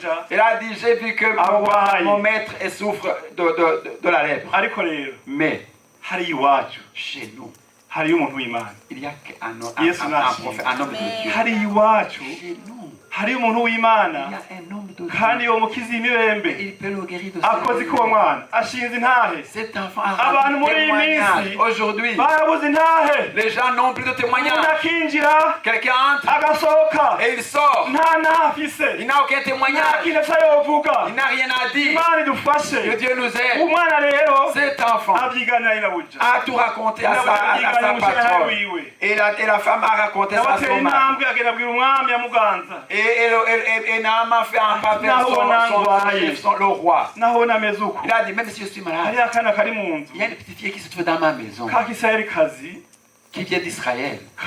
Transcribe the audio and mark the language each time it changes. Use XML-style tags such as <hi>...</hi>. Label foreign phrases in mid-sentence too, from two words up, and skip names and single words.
<fr>Elle a dit, j'ai vu que mon maître souffre de la lèpre. Mais chez nous, il y a un homme de Dieu. Chez nous, il y a un homme de Dieu.</fr> <rn>kandi uwo mukizi imibembe akoze ko mwana ashinze intahe abantu muri iyi minsi barabuze intahe</rn> <fr>les gens n'ont plus de témoignage.</fr> <rn>Akinjira</rn> <fr>Quelqu'un entre</fr> <rn>agasohoka</rn> <fr>et il sort,</fr> <rn>nta nafise</rn> <fr>il n'a aucun témoignage, il n'a rien à dire.</fr> <rn>Imana idufashe</rn> <fr>Que Dieu nous aide.</fr> <rn>umwana rero</rn> <fr>Cet enfant a tout raconté à sa patronne, et la femme a raconté ça à son mari. Et Naaman fait un pas vers le roi. Il a dit, même si je suis malade, il y a une petite fille qui se trouve dans ma maison, qui vient d'Israël.</fr>